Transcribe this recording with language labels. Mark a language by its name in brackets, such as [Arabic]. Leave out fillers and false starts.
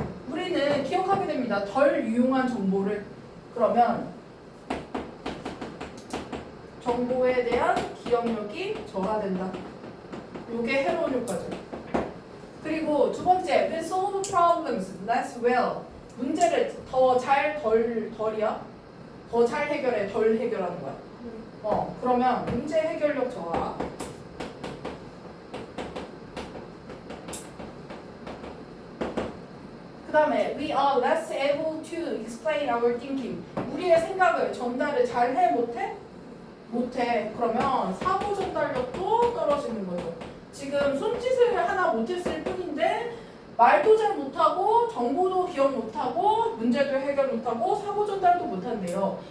[Korean] 우리는 기억하게 됩니다. 덜 유용한 정보를. 그러면 정보에 대한 기억력이 저하된다. 이게 해로운 효과죠. 그리고 두 번째, [English] we solve problems less well. [Korean] 문제를 더 잘 덜이야? 더 잘 해결해, 덜 해결하는 거야. 그러면 문제 해결력 저하. 그 다음에 [English] we are less able to explain our thinking. [Korean] 우리의 생각을 전달을 잘해 못해? 못해. 그러면 사고 전달력도 떨어지는 거죠. 지금 손짓을 하나 못했을 뿐인데 말도 잘 못하고 정보도 기억 못하고 문제도 해결 못하고 사고 전달도 못한대요.